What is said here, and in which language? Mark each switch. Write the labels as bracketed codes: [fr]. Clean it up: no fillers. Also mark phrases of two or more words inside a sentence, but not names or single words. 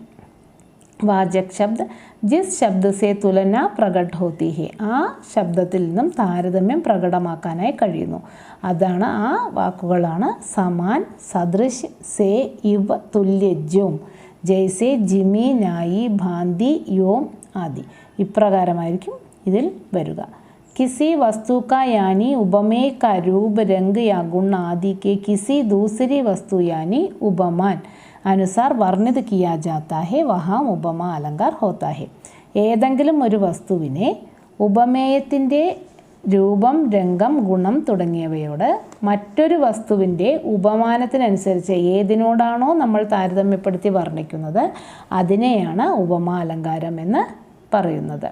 [hi] वाचक शब्द जिस शब्द से तुलना प्रकट होती है, [ml] ആ ശബ്ദത്തിൽ നിന്നും താരതമ്യം പ്രകടമാക്കാനായി കഴിയുന്നു. അതാണ് ആ വാക്കുകളാണ് [hi] समान, सदृश, से, इव, तुल्य, ज्यों, जैसे, जिमि, नाईं, भाँति, यों आदि. [ml] ഇപ്രകാരമായിരിക്കും ഇതിൽ വരിക. [hi] किसी वस्तु का यानी उपमेय का रूप रंग या गुण आदि के किसी दूसरी वस्तु यानी उपमान अनुसार वर्णित किया जाता है वहाँ उपमा अलंकार होता है. [ml] ഏതെങ്കിലും ഒരു വസ്തുവിനെ ഉപമേയത്തിൻ്റെ രൂപം, രംഗം, ഗുണം തുടങ്ങിയവയോട് മറ്റൊരു വസ്തുവിൻ്റെ ഉപമാനത്തിനനുസരിച്ച് ഏതിനോടാണോ നമ്മൾ താരതമ്യപ്പെടുത്തി വർണ്ണിക്കുന്നത് അതിനെയാണ് ഉപമാലങ്കാരം എന്ന് പറയുന്നത്.